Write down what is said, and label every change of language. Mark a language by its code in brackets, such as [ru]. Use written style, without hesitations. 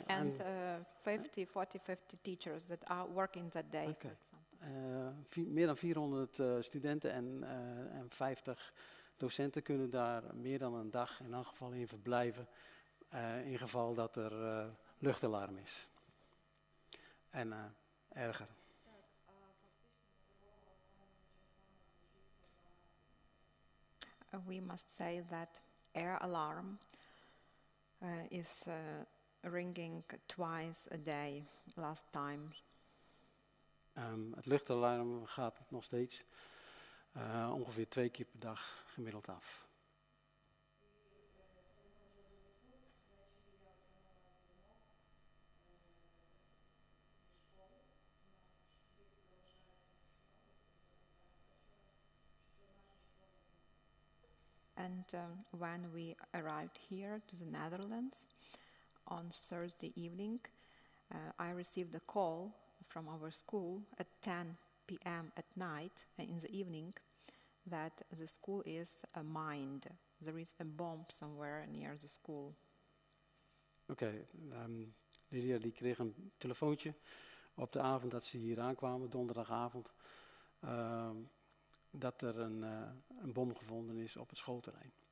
[en] And 50 teachers that are working that day, for example. [nl] Meer dan 400 studenten en 50 docenten kunnen daar meer dan een dag in elk geval in verblijven. in geval dat er luchtalarm is. En erger. [uk] Так, а фактично тривога останніми часами звучить по 12. [en] We must say that air alarm is ringing twice a day last time. [nl] Het luchtalarm gaat nog steeds ongeveer 2 keer per dag gemiddeld af. [en] And when we arrived here to the Netherlands on Thursday evening, I received a call from our school at 10 p.m. at night, in the evening, that the school is mined. There is a bomb somewhere near the school. [nl] Oké, Lydia die kreeg een telefoontje op de avond dat ze hier aankwamen, donderdagavond, dat er een bom gevonden is op het schoolterrein.